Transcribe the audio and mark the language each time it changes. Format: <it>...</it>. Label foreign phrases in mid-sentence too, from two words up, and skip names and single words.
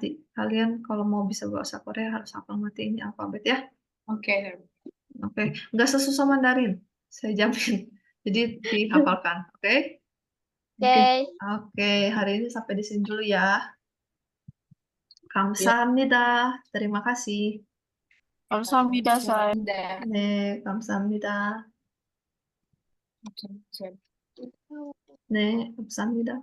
<id>Kalian kalau mau bisa bahasa Korea harus hafal mati ini alfabet ya. Oke. Oke, nggak sesusah Mandarin, saya jamin. Jadi dihafalkan, oke? Oke. Oke, hari ini sampai di sini dulu ya.</id> <ko>감사합니다.</ko> <id>Terima kasih.</id> <ko>감사합니다, 살.</ko> <id>Udah.</id> <ko>네, 감사합니다.</ko> <id>Oke, siap.</id> <ko>네, 감사합니다.</ko>